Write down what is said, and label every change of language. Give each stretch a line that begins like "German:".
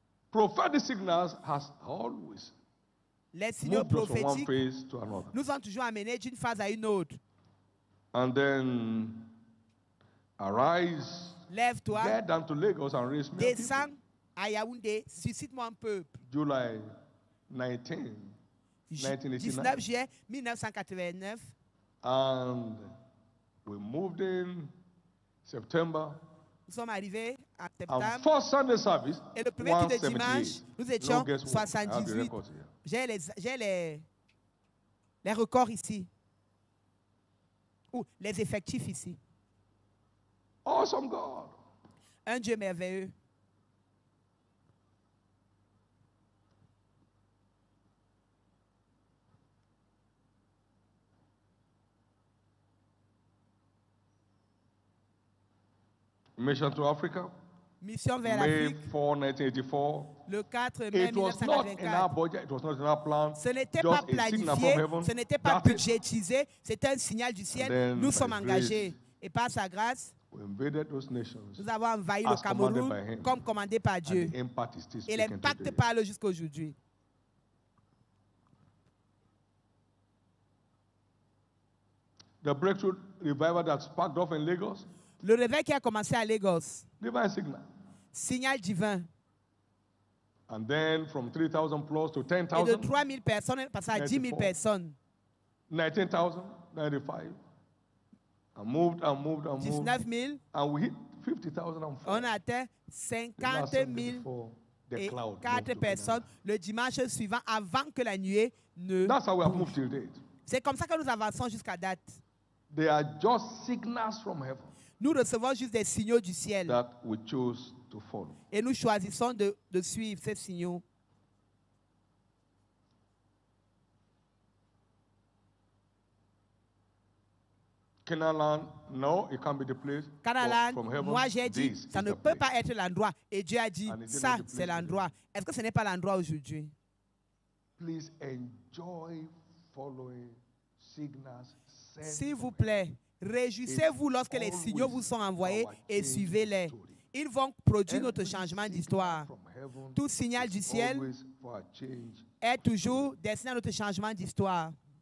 English: Prophetic signals has always
French: les signaux prophétiques nous ont toujours amenés d'une phase à une autre.
English: And then arise,
French: lève-toi,
English: get down to Lagos and raise me.
French: Descends à Yaoundé, suscite-moi un peuple.
English: July 19,
French: 19 juillet 1989.
English: And we moved in September.
French: Nous sommes arrivés en septembre.
English: First Sunday service,
French: et le premier culte de dimanche, nous étions 78. J'ai les records ici. Ou les effectifs ici.
English: Awesome God.
French: Un Dieu merveilleux.
English: Mission to Africa.
French: Mission vers l'Afrique.
English: May 4, 1984.
French: Le 4 mai 1984. Ce n'était pas planifié, ce n'était pas budgétisé, c'était un signal du ciel. Nous sommes engagés. Et par sa grâce, nous avons envahi le Cameroun comme commandé par Dieu. Et l'impact parle jusqu'à aujourd'hui.
English: The breakthrough revival that sparked off in Lagos.
French: Le réveil qui a commencé à Lagos.
English: Divine signal.
French: Signal divin.
English: And then from 3,000 plus to 10,000.
French: Et de 3,000 personnes, passé à 10 000 personnes.
English: 19,000, 95. And moved.
French: 19 000.
English: And we hit 50,000.
French: On a atteint 50 000 et 4 personnes le dimanche suivant avant que la nuée ne.
English: That's how we have moved till date.
French: C'est comme ça que nous avançons jusqu'à date.
English: They are just signals from heaven.
French: Nous recevons juste des signaux du ciel.
English: That we choose to follow.
French: Et nous choisissons de suivre ces signaux.
English: Canaan, no, it can't be the place.
French: Canaan, moi j'ai dit, ça ne peut pas être l'endroit. Et Dieu a dit, ça c'est l'endroit. Est-ce que ce n'est pas l'endroit aujourd'hui?
English: Please enjoy following signals.
French: S'il vous plaît, réjouissez-vous lorsque les signaux vous sont envoyés et suivez-les. Ils vont produire notre changement d'histoire. Tout signal du ciel est toujours destiné à notre changement d'histoire.